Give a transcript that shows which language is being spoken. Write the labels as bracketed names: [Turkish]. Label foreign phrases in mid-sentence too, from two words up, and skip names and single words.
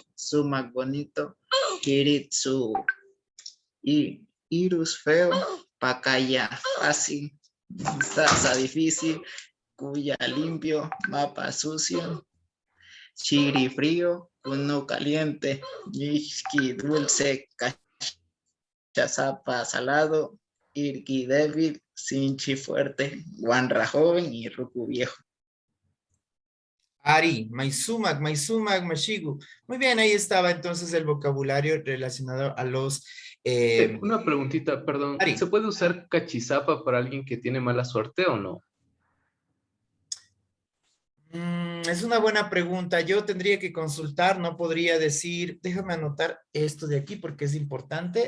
[Quechua] sumac, bonito, kiritsu, irus, feo, pacaya, fácil, sasa, difícil, cuya, limpio, mapa, sucio, chiri, frío, uno, caliente, mishki, dulce, cachazapa, salado, irki, débil, sinchi, fuerte, guanra, joven y ruku, viejo. Ari, Maisumac, Mashigu. [Spanish] Muy bien, ahí estaba entonces el vocabulario relacionado a los... Una preguntita, perdón. [Quechua] Ari. [Spanish] ¿Se puede usar cachizapa para alguien que tiene mala suerte o no? Es una buena pregunta. Yo tendría que consultar, no podría decir, déjame anotar esto de aquí porque es importante.